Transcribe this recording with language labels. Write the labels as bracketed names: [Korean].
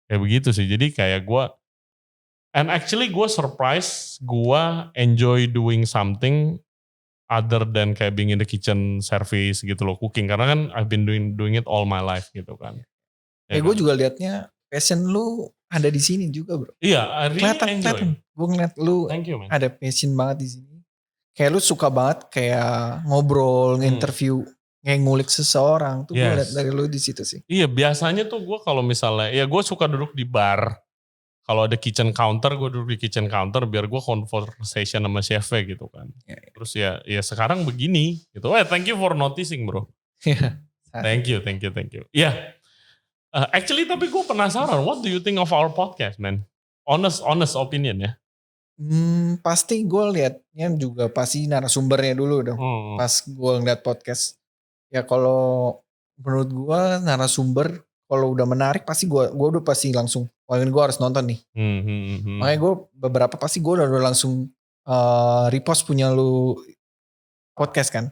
[Indonesian] Kayak begitu sih, jadi kayak [English] and actually [Indonesian] gue [English] surprise, gue enjoy doing something other than [Indonesian] kayak [English] being in the kitchen service [Indonesian] gitu loh, [English] cooking. [Indonesian] Karena kan [English] I've been doing it all my life [Indonesian] gitu kan. Ya gue juga liatnya passion lu ada di sini juga bro. Iya, [English] I really enjoy. [Indonesian] Gue ngeliat lu ada passion banget di sini. Kayak lu suka banget kayak ngobrol, nginterview, kayak ngulik seseorang. Tuh gue liat dari lu di situ sih. Iya, biasanya tuh gue kalau misalnya, ya gue suka duduk di bar. Kalau ada kitchen counter, gue duduk di kitchen counter biar gue conversation sama chefnya gitu kan. Terus ya sekarang begini gitu. [English] Thank you for noticing bro. Thank you. [Indonesian] Iya. [English] Actually [Indonesian] tapi gue penasaran, [English] what do you think of our podcast man? Honest opinion [Indonesian] ya. Pasti gue liatnya juga pasti narasumbernya dulu dong. Pas gue ngeliat podcast. Ya kalau menurut gue narasumber kalau udah menarik pasti gue udah pasti langsung, wah ini gue harus nonton nih. Makanya gue beberapa pasti gue udah langsung repost punya lu podcast kan.